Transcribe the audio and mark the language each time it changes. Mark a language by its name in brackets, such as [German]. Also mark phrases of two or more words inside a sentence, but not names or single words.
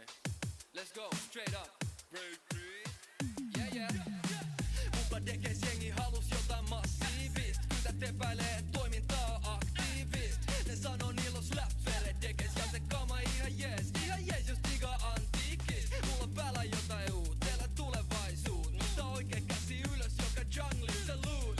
[English] Let's go, straight up. Break free. Yeah, yeah. [Finnish] Mutta dekes jengi halus jotain massiivist. Kytät epäilee toimintaa aktiivist. Ne sanoo niillä on slap-fele dekes. Ja se kama ihan jees jos diga antiikis. Mulla on päällä jotain uut, teillä tulevaisuut. Mutta oikein käsi ylös joka junglissa loot.